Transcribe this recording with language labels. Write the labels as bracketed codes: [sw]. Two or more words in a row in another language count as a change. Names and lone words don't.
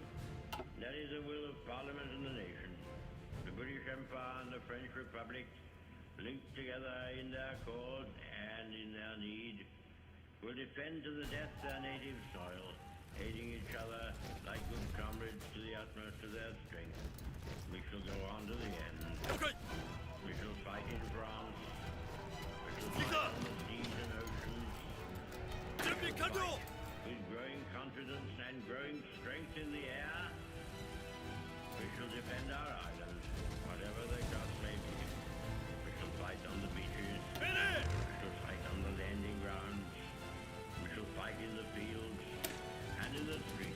[en] That is the will of Parliament and the nation. The British Empire and the French Republic, linked together in their cause and in their need, will defend to the death their native soil, aiding each other like good comrades to the utmost of their strength. We shall go on to the end. [ja] 了解 [en] We shall fight in France. We shall Speak fight up. on the seas and oceans. [ja] 準備完了 [en] With growing confidence and growing strength in the air, we shall defend our island, whatever the cost may be. We shall fight on the beaches. [ja] 命令 [en] We shall fight on the landing grounds. We shall fight in the fields and in the streets.